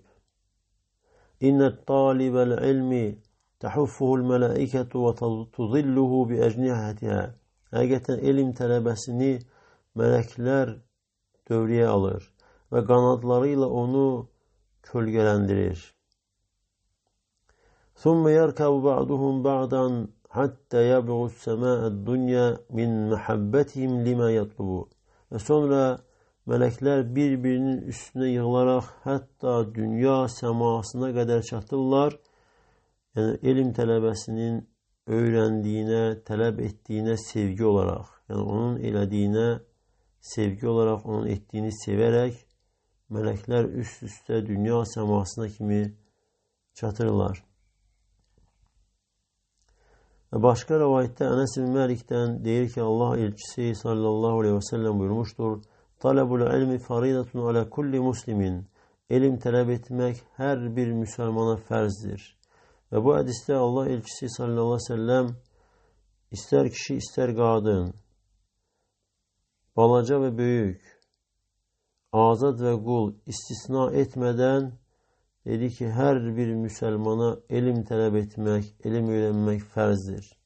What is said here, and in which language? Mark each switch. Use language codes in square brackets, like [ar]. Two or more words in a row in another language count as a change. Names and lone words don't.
[ar] إن طالب العلم تحفه الملائكة وتظله بأجنحتها. [az] Həqiqətən elm tələbəsini mələklər dövriyə alır və qanadları ilə onu kölgələndirir. [ar] ثم يركب بعضهم بعضا حتى يبلغ السماء الدنيا من محبتهم لما يطلبوا. [az] Və sonra mələklər bir-birinin üstünə yığılaraq hətta dünya səmasına qədər çatırlar. Yəni elm tələbəsinin öyrəndiyinə, tələb etdiyinə sevgi olaraq, yəni onun elədiyinə sevgi olaraq, onun etdiyini sevərək mələklər üst-üstə dünya səmasına kimi çatırlar. Və başqa rəvayətdə Ənəs ibn Məlikdən deyir ki, Allah elçisi [ar] صلى الله عليه وسلم [az] buyurmuşdur, [ar] طلب العلم فريضة على كل مسلم. [az] Elm tələb etmək hər bir müsəlmana fərzdir. Və bu hədisdə Allah elçisi [ar] صلى الله عليه وسلم [az] istər kişi, istər qadın, balaca və böyük, azad və qul istisna etmədən dedi ki, hər bir müsəlmana elm tələb etmək, elm öyrənmək fərzdir.